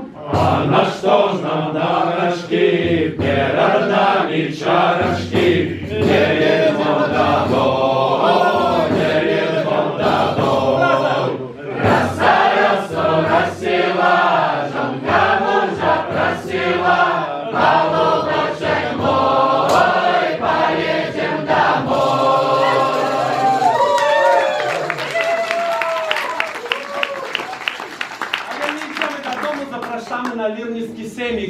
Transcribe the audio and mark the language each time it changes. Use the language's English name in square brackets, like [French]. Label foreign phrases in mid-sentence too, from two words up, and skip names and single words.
[Russian] А на что ж нам дарочки, перед нами чарочки, не едем домой, не едем домой. Роса росу росила, жонка мужа просила, голубочек мой, поедем домой. [Polish] A my idziemy do domu, zapraszamy na Lirnicki Semik.